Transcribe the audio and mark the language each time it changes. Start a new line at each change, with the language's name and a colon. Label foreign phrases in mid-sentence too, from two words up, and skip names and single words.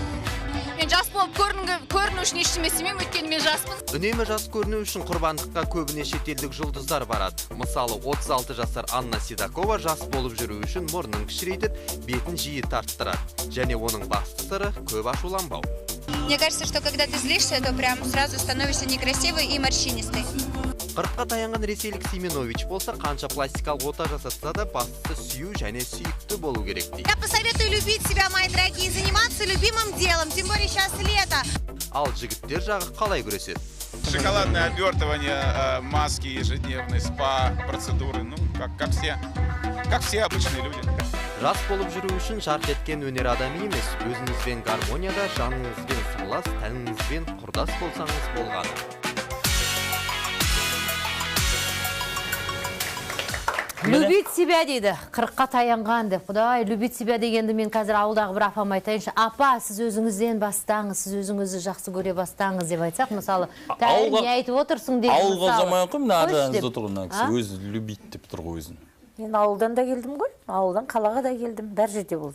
Kazakh: Мен жас болып көріну үшін ештеме істемеймін, өйткені мен жаспын. Үнемі жас көріну үшін құрбандыққа көбіне шетелдік жұлдыздар барады. Мысалы, 36 жасар Анна Седокова жас болып жүру үшін мұрнын кішірейтіп, бетін жиі тарттырады. Және оның басты сыры көп ашуланбау.
Russian: Мне кажется, что когда ты злишься, то прям сразу становишься некрасивый и морщинистый.
Kazakh: 40-қа таянған ресейлік Семенович болса, қанша пластикалық ота жасатса да, бастысы сүю және сүйікті болу керек дейді.
Russian: Я посоветую любить себя, мои дорогие, заниматься любимым делом, тем более сейчас лето.
Kazakh: Ал жігіттер жағы қалай күреседі?
Russian: Шоколадное обертывание, маски ежедневные, спа, процедуры, ну, как все обычные люди.
Kazakh: Жас болып жүру үшін жарқ еткен өнер адамы емес, өзіңізбен гармонияда, жаныңызбен сырлас, тәніңізбен құрдас болсаңыз болғаны.
Russian: Любить себя
Kazakh: дейді, 40-қа таянған деп. Құдай,
Russian: любить себя
Kazakh: дегенді мен қазір ауылдағы бір апам айтайыншы. Апа, сіз өзіңізден бастаңыз, сіз өзіңізді жақсы көре бастаңыз деп айтсақ, мысалы, не айтып отырсың деп. Ауылға заман қой, мына аранызда тұрғын, өзі любить деп тұр ғой өзін. Мен ауылдан да келдім ғой, ауылдан қалаға да келдім, бәр жерде болдым.